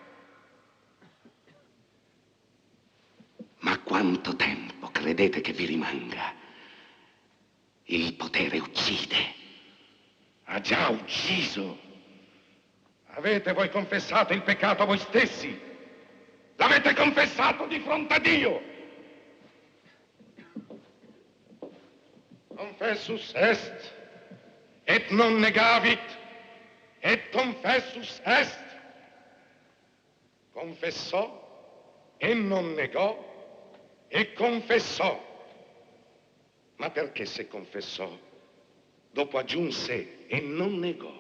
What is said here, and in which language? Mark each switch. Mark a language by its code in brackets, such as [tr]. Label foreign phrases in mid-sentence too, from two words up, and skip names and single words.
[it] Ma quanto tempo credete che vi rimanga? Il potere uccide. Ha già ucciso. Avete voi confessato il peccato a voi stessi? L'avete confessato di fronte a Dio? [la] Confessus est, et non negavit, et confessus est. [it] Confessò e non negò e confessò. Ma perché se confessò, dopo aggiunse e non negò?